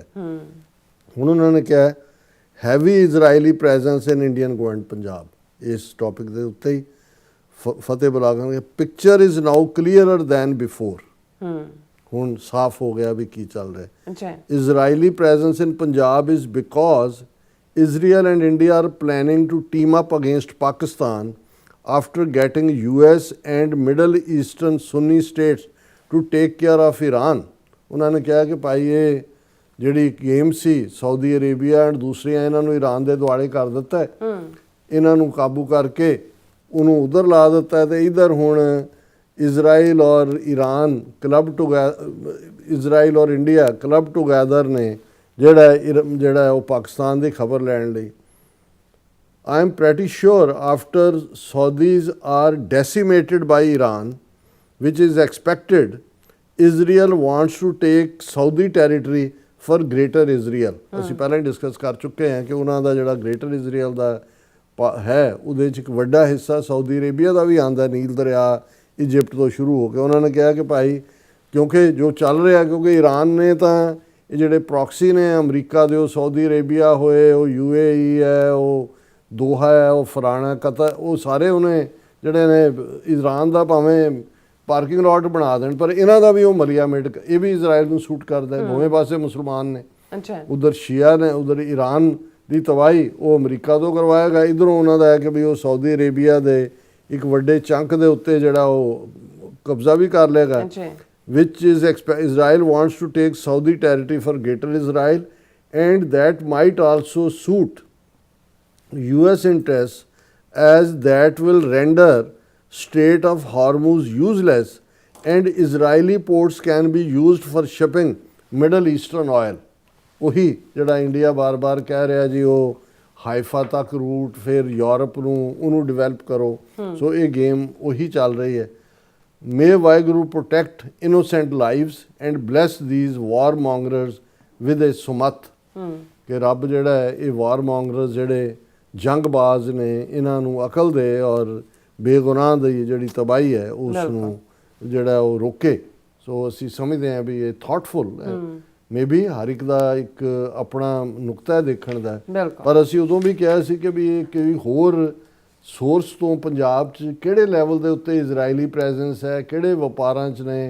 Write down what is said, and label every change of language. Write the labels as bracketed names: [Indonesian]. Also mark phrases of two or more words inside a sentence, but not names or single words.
[Punjabi] ਹੁਣ ਉਹਨਾਂ ਨੇ ਕਿਹਾ [English] heavy Israeli presence in Indian government [Punjabi] ਪੰਜਾਬ, ਇਸ ਟੌਪਿਕ ਦੇ ਉੱਤੇ ਹੀ ਫਤਿਹ ਬੁਲਾ ਕੇ [English] picture is now clearer than before, [Punjabi] ਹੁਣ ਸਾਫ਼ ਹੋ ਗਿਆ ਵੀ ਕੀ ਚੱਲ ਰਿਹਾ। [English] Israeli presence in Punjab is because Israel and India are planning to team up against Pakistan after getting US and Middle Eastern Sunni states to take care of Iran. [Punjabi] ਉਹਨਾਂ ਨੇ ਕਿਹਾ ਕਿ ਭਾਈ ਇਹ ਜਿਹੜੀ ਗੇਮ ਸੀ ਸਾਊਦੀ ਅਰੇਬੀਆ ਐਂਡ ਦੂਸਰੀਆਂ, ਇਹਨਾਂ ਨੂੰ ਈਰਾਨ ਦੇ ਦੁਆਲੇ ਕਰ ਦਿੱਤਾ ਹੈ, ਇਹਨਾਂ ਨੂੰ ਕਾਬੂ ਕਰਕੇ ਉਹਨੂੰ ਉਧਰ ਲਾ ਦਿੱਤਾ ਹੈ, ਤੇ ਇਧਰ ਹੁਣ ਇਜ਼ਰਾਈਲ ਔਰ ਈਰਾਨ ਇਜ਼ਰਾਈਲ ਔਰ ਇੰਡੀਆ [English] club together [Punjabi] ਨੇ ਜਿਹੜਾ ਉਹ ਪਾਕਿਸਤਾਨ ਦੀ ਖਬਰ ਲੈਣ ਲਈ। [English] I am pretty sure after Saudis are decimated by Iran, which is expected, Israel wants to take Saudi territory for Greater Israel. [Punjabi] ਅਸੀਂ ਪਹਿਲਾਂ ਹੀ ਡਿਸਕਸ ਕਰ ਚੁੱਕੇ ਹਾਂ ਕਿ ਉਹਨਾਂ ਦਾ ਜਿਹੜਾ ਗ੍ਰੇਟਰ ਇਜ਼ਰਾਈਲ ਦਾ ਹੈ ਉਹਦੇ 'ਚ ਇੱਕ ਵੱਡਾ ਹਿੱਸਾ ਸਾਊਦੀ ਅਰੇਬੀਆ ਦਾ ਵੀ ਆਉਂਦਾ, ਨੀਲ ਦਰਿਆ ਇਜਿਪਟ ਤੋਂ ਸ਼ੁਰੂ ਹੋ ਕੇ। ਉਹਨਾਂ ਨੇ ਕਿਹਾ ਕਿ ਭਾਈ ਕਿਉਂਕਿ ਜੋ ਚੱਲ ਰਿਹਾ, ਕਿਉਂਕਿ ਈਰਾਨ ਨੇ ਤਾਂ ਇਹ ਜਿਹੜੇ ਪ੍ਰੋਕਸੀ ਨੇ ਅਮਰੀਕਾ ਦੇ, ਉਹ ਸਾਊਦੀ ਅਰੇਬੀਆ ਹੋਏ, ਉਹ UAE ਹੈ, ਉਹ ਦੋਹਾ ਹੈ, ਉਹ ਫਲਾਣਾ ਕਤਰ, ਉਹ ਸਾਰੇ ਉਹਨੇ ਜਿਹੜੇ ਨੇ ਈਰਾਨ ਦਾ ਭਾਵੇਂ [English] parking lot [Punjabi] ਬਣਾ ਦੇਣ, ਪਰ ਇਹਨਾਂ ਦਾ ਵੀ ਉਹ ਮਲੀਆ ਮੇਟ, ਇਹ ਵੀ ਇਜ਼ਰਾਈਲ ਨੂੰ ਸੂਟ ਕਰਦਾ ਹੈ। ਦੋਵੇਂ ਪਾਸੇ ਮੁਸਲਮਾਨ ਨੇ, ਉਧਰ ਸ਼ੀਆ ਨੇ, ਉਧਰ ਈਰਾਨ ਦੀ ਤਬਾਹੀ ਉਹ ਅਮਰੀਕਾ ਤੋਂ ਕਰਵਾਏਗਾ, ਇੱਧਰੋਂ ਉਹਨਾਂ ਦਾ ਹੈ ਕਿ ਵੀ ਉਹ ਸਾਊਦੀ ਅਰੇਬੀਆ ਦੇ ਇੱਕ ਵੱਡੇ ਚੰਕ ਦੇ ਉੱਤੇ ਜਿਹੜਾ ਉਹ ਕਬਜ਼ਾ ਵੀ ਕਰ ਲਏਗਾ। [English] which is Israel wants to take Saudi territory for Greater Israel, and that might also suit US interests, as that will render Strait of Hormuz useless and Israeli ports can be used for shipping Middle Eastern oil. [Punjabi] ਉਹੀ ਜਿਹੜਾ ਇੰਡੀਆ ਬਾਰ-ਬਾਰ ਕਹਿ ਰਿਹਾ ਜੀ ਉਹ ਹਾਈਫਾ ਤੱਕ ਰੂਟ, ਫਿਰ ਯੂਰਪ ਨੂੰ ਉਹਨੂੰ ਡਿਵੈਲਪ ਕਰੋ। ਸੋ ਇਹ ਗੇਮ ਉਹੀ ਚੱਲ ਰਹੀ ਹੈ। [English] May Vaheguru protect innocent lives and bless these warmongers with a sumat, [Punjabi] ਕਿ ਰੱਬ ਜਿਹੜਾ ਹੈ ਇਹ ਵਾਰਮੋਂਗਰਸ ਜਿਹੜੇ ਜੰਗਬਾਜ਼ ਨੇ, ਇਹਨਾਂ ਨੂੰ ਅਕਲ ਦੇ ਔਰ ਬੇਗੁਨਾਹ ਦੀ ਜਿਹੜੀ ਤਬਾਹੀ ਹੈ ਉਸ ਨੂੰ ਜਿਹੜਾ ਉਹ ਰੋਕੇ। ਸੋ ਅਸੀਂ ਸਮਝਦੇ ਹਾਂ ਵੀ ਇਹ ਥਾਟਫੁਲ ਹੈ। ਮੇਬੀ ਹਰ ਇੱਕ ਦਾ ਇੱਕ ਆਪਣਾ ਨੁਕਤਾ ਹੈ ਦੇਖਣ ਦਾ, ਪਰ ਅਸੀਂ ਉਦੋਂ ਵੀ ਕਿਹਾ ਸੀ ਕਿ ਵੀ ਇਹ ਕੋਈ ਹੋਰ ਸੋਰਸ ਤੋਂ ਪੰਜਾਬ 'ਚ ਕਿਹੜੇ ਲੈਵਲ ਦੇ ਉੱਤੇ [English] Israeli presence [Punjabi] ਹੈ, ਕਿਹੜੇ ਵਪਾਰਾਂ 'ਚ ਨੇ।